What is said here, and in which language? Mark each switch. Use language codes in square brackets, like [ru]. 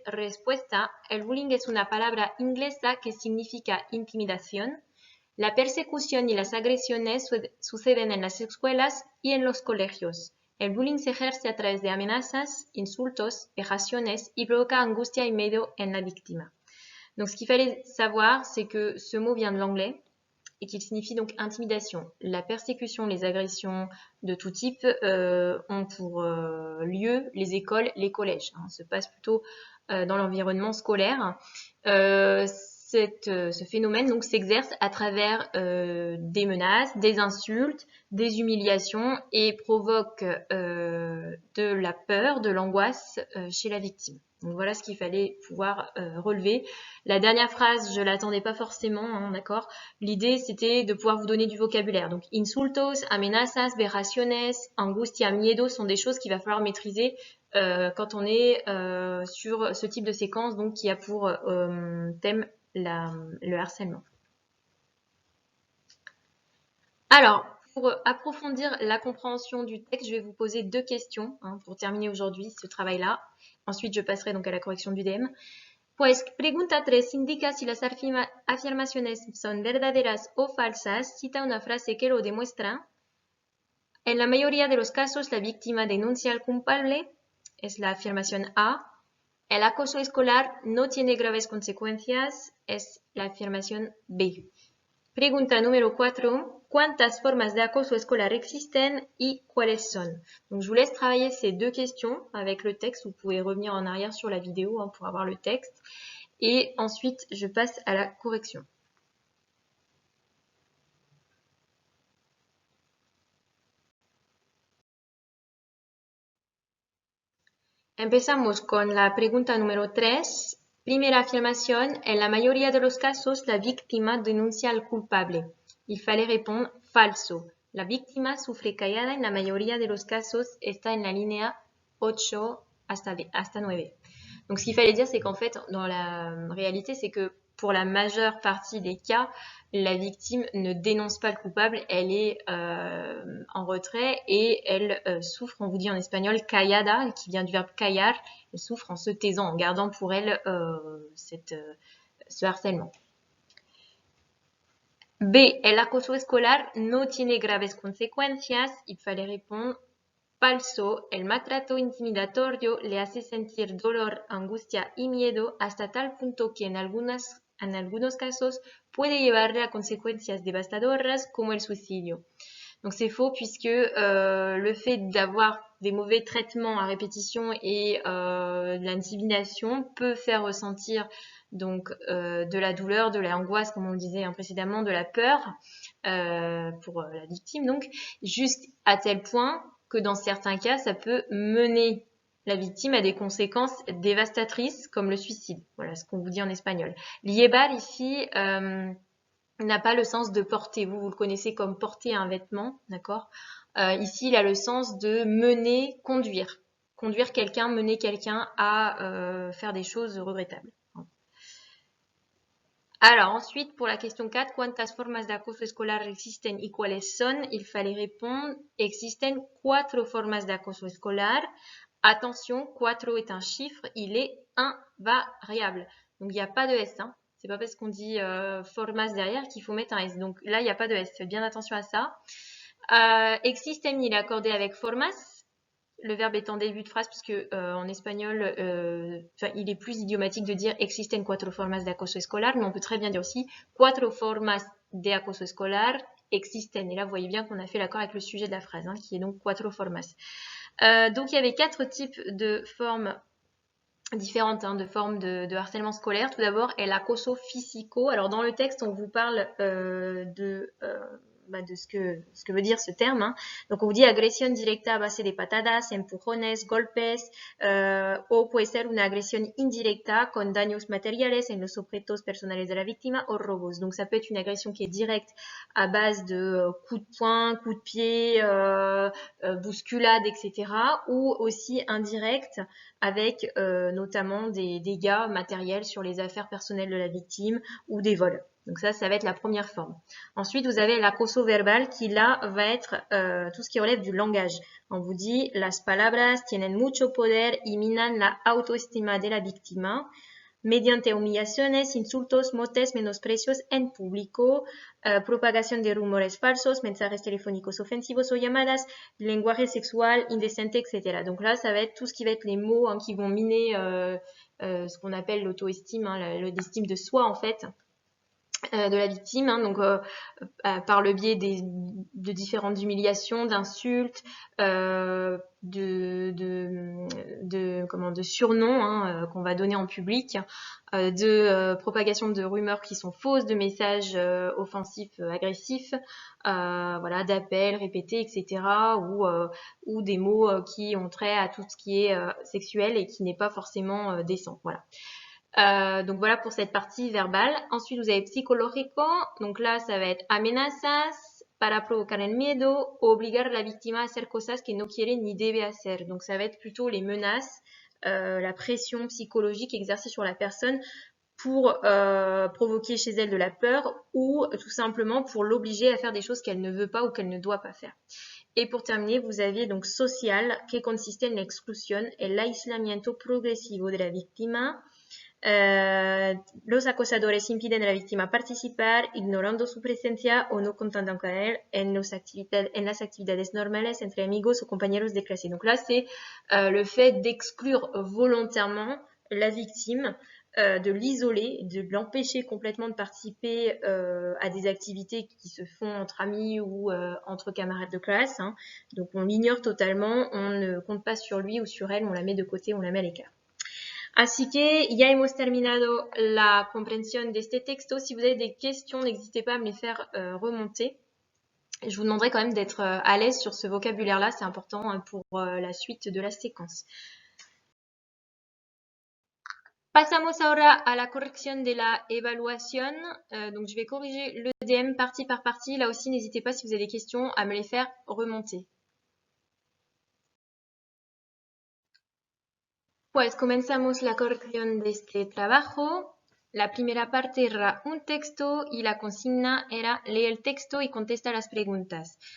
[es] Respuesta: el bullying es una palabra inglesa que significa intimidación. La persecución y las agresiones suceden en las escuelas y en los colegios. El bullying se ejerce a través de amenazas, insultos, vejaciones y provoca angustia y miedo en la víctima. [fr] Donc ce qu'il fallait savoir, c'est que ce mot vient de l'anglais et qu'il signifie donc intimidation. La persécution, les agressions de tout type ont pour lieu les écoles, les collèges. Se passe plutôt dans l'environnement scolaire. Ce phénomène donc s'exerce à travers des menaces, des insultes, des humiliations et provoque de la peur, de l'angoisse chez la victime. Donc voilà ce qu'il fallait pouvoir relever. La dernière phrase, je l'attendais pas forcément, d'accord. L'idée, c'était de pouvoir vous donner du vocabulaire. Donc, insultos, amenazas, veraciones, angustia, miedo sont des choses qu'il va falloir maîtriser quand on est sur ce type de séquence, donc qui a pour thème le harcèlement. Alors, pour approfondir la compréhension du texte, je vais vous poser deux questions pour terminer aujourd'hui ce travail-là. Ensuite, je passerai donc à la correction du DM. [es] Pues pregunta 3 indica si las afirmaciones son verdaderas o falsas. Cita una frase que lo demuestra. En la mayoría de los casos, la víctima denuncia al culpable. Es la afirmación A. El acoso escolar no tiene graves consecuencias. Es la afirmación B. Pregunta número 4. ¿Cuántas formas de acoso escolar existen y cuáles son? [fr] Donc, je vous laisse travailler ces deux questions avec le texte. Vous pouvez revenir en arrière sur la vidéo pour avoir le texte. Et ensuite, je passe à la correction. [es] Empezamos con la pregunta número 3. Primera afirmación: en la mayoría de los casos, la víctima denuncia al culpable. [fr] Il fallait répondre falso. [es] La víctima sufre callada en la mayoría de los casos. Está en la línea 8 hasta 9. [fr] Donc ce qu'il fallait dire, c'est qu'en fait, dans la réalité, c'est que pour la majeure partie des cas, la victime ne dénonce pas le coupable, elle est en retrait et elle souffre, on vous dit en espagnol, callada, qui vient du verbe callar, elle souffre en se taisant, en gardant pour elle ce harcèlement. B. [es] El acoso escolar no tiene graves consecuencias. [fr] Il fallait répondre falso. [es] El maltrato intimidatorio le hace sentir dolor, angustia y miedo hasta tal punto que en algunos casos puede llevarle a consecuencias devastadoras como el suicidio. [fr] Donc c'est faux puisque le fait d'avoir des mauvais traitements à répétition et de l'intimidation peut faire ressentir donc de la douleur, de l'angoisse, comme on le disait précédemment, de la peur pour la victime, donc jusqu'à tel point que dans certains cas, ça peut mener la victime à des conséquences dévastatrices comme le suicide. Voilà ce qu'on vous dit en espagnol. Llevar ici n'a pas le sens de porter. Vous le connaissez comme porter un vêtement, d'accord. Ici, il a le sens de mener, conduire. Conduire quelqu'un, mener quelqu'un à faire des choses regrettables. Alors ensuite, pour la question 4, [es] ¿cuántas formas de acoso escolar existen y cuáles son? [fr] Il fallait répondre, [es] existen 4 formas de acoso escolar. [fr] Attention, 4 est un chiffre, il est invariable. Donc il n'y a pas de S, C'est pas parce qu'on dit formas derrière qu'il faut mettre un S. Donc là, il n'y a pas de S. Faites bien attention à ça. Existen, il est accordé avec formas. Le verbe est en début de phrase puisque en espagnol, il est plus idiomatique de dire [es] existen cuatro formas de acoso escolar, [fr] mais on peut très bien dire aussi [es] cuatro formas de acoso escolar existen. [fr] Et là, vous voyez bien qu'on a fait l'accord avec le sujet de la phrase, hein, qui est donc cuatro formas. Donc il y avait 4 types de formes différentes, hein, de formes de harcèlement scolaire. Tout d'abord, el acoso físico. Alors dans le texte, on vous parle de ce que veut dire ce terme, hein. Donc on vous dit [es] agresión directa a base de patadas, empujones, golpes, o puede ser una agresión indirecta con daños materiales en los objetos personales de la víctima o robos. [fr] Donc ça peut être une agression qui est directe à base de coups de poing, coups de pied, bousculade, etc. Ou aussi indirecte avec notamment des dégâts matériels sur les affaires personnelles de la victime ou des vols. Donc ça va être la première forme. Ensuite, vous avez l'acoso verbal qui là va être tout ce qui relève du langage. On vous dit [es] las palabras tienen mucho poder y minan la autoestima de la víctima mediante humillaciones, insultos, motes, menosprecios en público, propagación de rumores falsos, mensajes telefónicos ofensivos o llamadas, lenguaje sexual, indécente, etc. [fr] Donc là, ça va être tout ce qui va être les mots, hein, qui vont miner ce qu'on appelle l'auto-estime, hein, l'estime de soi en fait, de la victime, hein, donc par le biais de différentes humiliations, d'insultes, de surnoms, hein, qu'on va donner en public, de propagation de rumeurs qui sont fausses, de messages offensifs, agressifs, voilà, d'appels répétés, etc., ou des mots qui ont trait à tout ce qui est sexuel et qui n'est pas forcément décent. Voilà. Donc voilà pour cette partie verbale. Ensuite, vous avez psicológico. Donc là, ça va être [es] amenazas para provocar el miedo, obligar a la víctima a hacer cosas que no quiere ni debe hacer. [fr] Donc ça va être plutôt les menaces, la pression psychologique exercée sur la personne pour provoquer chez elle de la peur ou tout simplement pour l'obliger à faire des choses qu'elle ne veut pas ou qu'elle ne doit pas faire. Et pour terminer, vous aviez donc social, [es] que consiste en la exclusión, el aislamiento progresivo de la víctima. Los acosadores impiden a la víctima participar, ignorando su presencia o no contando con él en las actividades normales entre amigos o compañeros de clase. [fr] Donc là, c'est le fait d'exclure volontairement la victime, de l'isoler, de l'empêcher complètement de participer à des activités qui se font entre amis ou entre camarades de classe, hein. Donc on l'ignore totalement, on ne compte pas sur lui ou sur elle, on la met de côté, on la met à l'écart. [es] Así que ya hemos terminado la compréhension de este texto. [fr] Si vous avez des questions, n'hésitez pas à me les faire remonter. Je vous demanderai quand même d'être à l'aise sur ce vocabulaire-là, c'est important pour la suite de la séquence. [es] Pasamos ahora a la corrección de la evaluación. [fr] Donc je vais corriger l'EDM partie par partie. Là aussi, n'hésitez pas si vous avez des questions à me les faire remonter. [es] Pues comenzamos la corrección de este trabajo. La primera parte era un texto y la consigna era lee el texto y contesta las preguntas.